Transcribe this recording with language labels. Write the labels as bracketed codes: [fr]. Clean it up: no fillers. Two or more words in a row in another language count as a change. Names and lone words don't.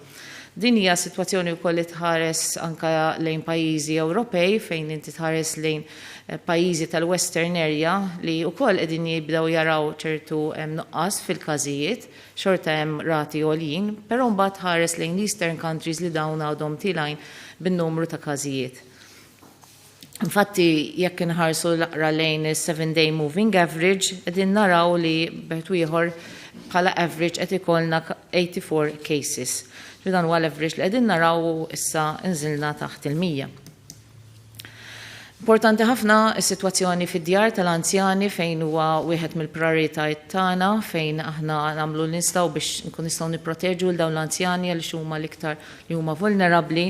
[mt] Din hija sitwazzjoni wkoll li tħares anke lejn pajjiżi Ewropej fejn inti tħares lejn pajjiżi tal- [en] Western area [mt] li wkoll qegħdin jibdew jaraw ċertu nuqqas fil-każijiet, xorta hemm rati għoljin, però mbagħad tħares lejn [en] Eastern countries [mt] li dawn għadhom tilajn bin-numru ta' każijiet. Infatti, jekk inħarsu naqra lejn is- [en] 7-day moving average, [mt] qegħdin naraw li b'wieħed ieħor bħala average qed ikollna 84 cases. Dan huwa l-average li qegħdin naraw issa nżilna taħt il-100. Importanti ħafna s-sitwazzjoni fid-djar tal-anzjani fejn huwa wieħed mill-prioritajiet tagħna fejn aħna nagħmlu l-nistgħu biex nkun nistgħu nipproteġu l dawn l-anzjani għaliex huma l-iktar li huma vulnerabbli.